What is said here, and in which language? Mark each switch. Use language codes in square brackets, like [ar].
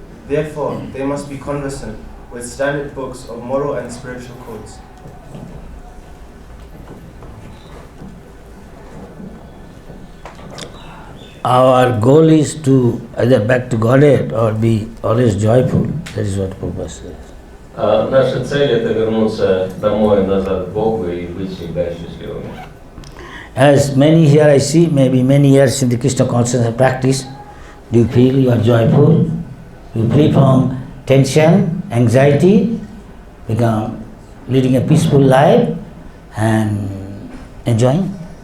[en] Therefore, they must be conversant with standard books of moral and spiritual codes. Our goal is to either back to Godhead or be always joyful. That is what Prabhupada says. [ru] Наша цель – это вернуться домой, назад к Богу и быть всегда счастливыми. [en] As many here I see, maybe many years in the Krishna consciousness practice, do you feel you are joyful? You free from tension, anxiety, become leading a peaceful life and enjoying?